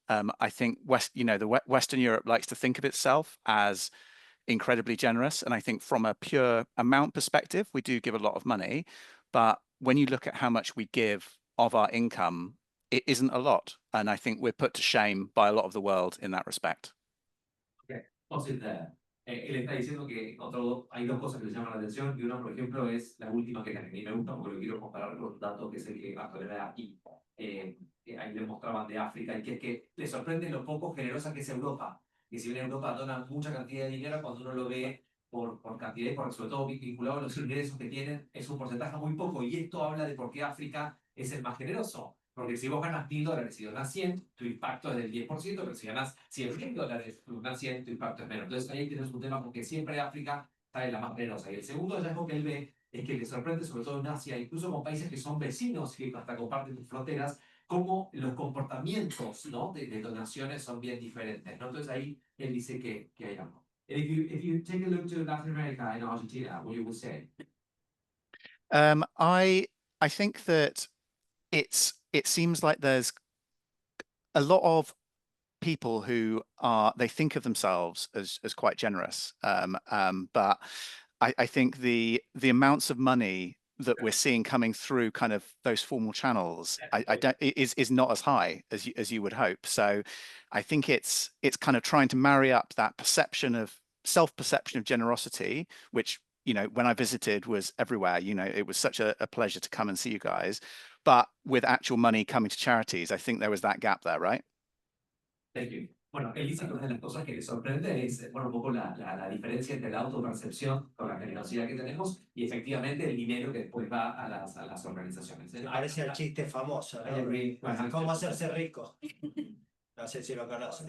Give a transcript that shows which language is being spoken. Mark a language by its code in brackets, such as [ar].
[en] I think Western Europe likes to think of itself as incredibly generous. And I think from a pure amount perspective, we do give a lot of money. But when you look at how much we give of our income, it isn't a lot. And I think we're put to shame by a lot of the world in that respect. [es] Okay, entonces, él está diciendo que hay dos cosas que le llaman la atención, y una, por ejemplo, es la última que a mí me gusta porque lo quiero comparar con los datos que es el que actualmente aquí. Ahí le mostraban de África, y que es que le sorprende lo poco generosa que es Europa. Y si bien Europa dona mucha cantidad de dinero, cuando uno lo ve por cantidad y sobre todo vinculado a los ingresos que tienen, es un porcentaje muy poco. Y esto habla de por qué África es el más generoso. Porque si vos ganas $1.000 y donas 100, tu impacto es del 10%, pero si ganas $100.000 y donas 100, tu impacto es menos. Entonces ahí tienes un tema porque siempre África está en la más generosa. Y el segundo hallazgo que él ve es que le sorprende, sobre todo en Asia, incluso con países que son vecinos, que hasta comparten tus fronteras, cómo los comportamientos, ¿no?, de donaciones son bien diferentes, ¿no? Entonces ahí él dice que hay algo. [en] If you take a look to Latin America and Argentina, what you would say? I think that it seems like there's a lot of people who they think of themselves as quite generous, but I think the amounts of money that we're seeing coming through kind of those formal channels is not as high as you would hope. So I think it's kind of trying to marry up that self-perception of generosity, which, you know, when I visited was everywhere. You know, it was such a pleasure to come and see you guys, but with actual money coming to charities, I think there was that gap there, right? Thank you. [es] Bueno, él dice que una de las cosas que le sorprende es, bueno, un poco la diferencia entre la autopercepción con la generosidad que tenemos y efectivamente el dinero que después va a las organizaciones. Me parece el chiste famoso, ¿no? ¿Cómo hacerse rico? No sé si lo conocen.